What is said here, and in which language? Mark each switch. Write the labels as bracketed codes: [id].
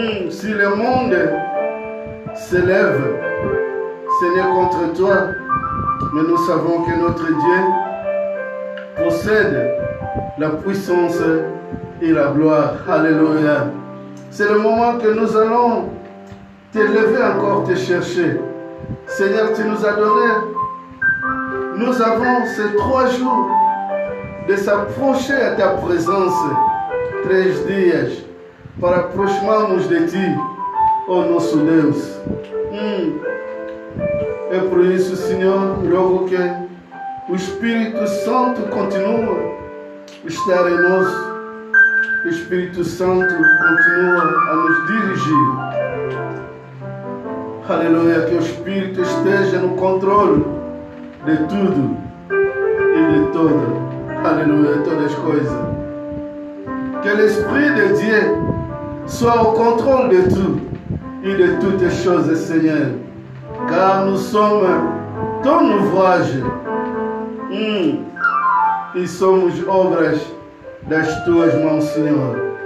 [fr] Si le monde s'élève, ce n'est contre toi, mais nous savons que notre Dieu possède la puissance et la gloire. Alléluia. C'est le moment que nous allons t'élever encore, te chercher. Seigneur, tu nous as donné. Nous avons ces 3 jours de s'approcher à ta présence. [pt] 3 dias para aproximarmos de ti, ó nosso Deus. É por isso, Senhor, rogo que o Espírito Santo continue a estar em nós. O Espírito Santo continua a nos dirigir. Aleluia, que o Espírito esteja no controle de tudo e de todo. Aleluia, todas as coisas. [fr] Que l'Esprit de Dieu soit au contrôle de tout et de toutes les choses, Seigneur. Car nous sommes ton ouvrage. [pt] E somos obras das tuas mãos, Senhor.